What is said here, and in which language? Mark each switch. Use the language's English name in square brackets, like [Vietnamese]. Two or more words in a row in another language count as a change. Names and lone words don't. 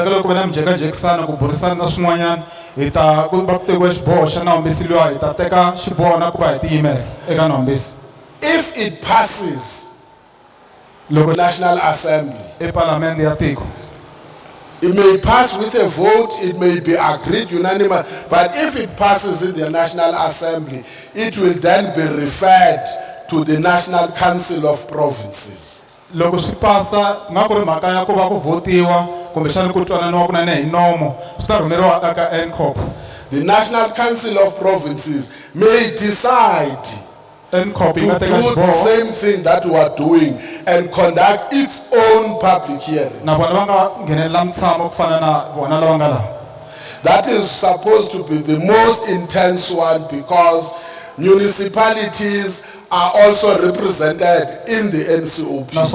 [English] If it passes the National Assembly, it may pass with a vote, it may be agreed unanimous, but if it passes in the National Assembly, it will then be referred to the National Council of Provinces. [Tsonga] Loko swi pasa nga ku ri mhaka ya ku va ku votiwa kumbexana ku twananiwa kunene hi nomo swi ta rhumeriwa aka NCOP. [English] The National Council of Provinces may decide to do the same thing that we are doing and conduct its own public hearing. That is supposed to be the most intense one because municipalities are also represented in the NCOP.